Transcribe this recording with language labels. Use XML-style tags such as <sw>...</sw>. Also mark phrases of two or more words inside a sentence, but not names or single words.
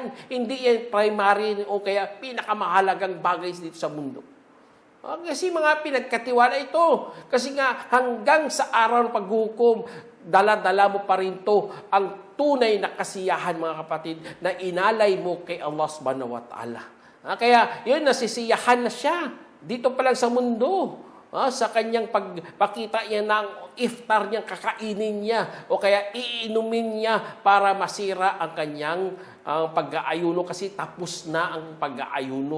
<tl>Hindi yan primary o kaya pinakamahalagang bagay dito sa mundo. Kasi mga pinagkatiwala ito. Kasi nga hanggang sa araw ng paghukom, dala-dala mo pa rin to ang tunay na kasiyahan, mga kapatid, na inalay mo kay Allah</tl> <ar>سبحانه وتعالى.</ar> <tl>Kaya yun, nasisiyahan na siya dito pa lang sa mundo. Sa kanyang pagpakita niya ng iftar niyang kakainin niya o kaya iinumin niya para masira ang kanyang pag-aayuno, kasi tapos na ang pag-aayuno.</tl>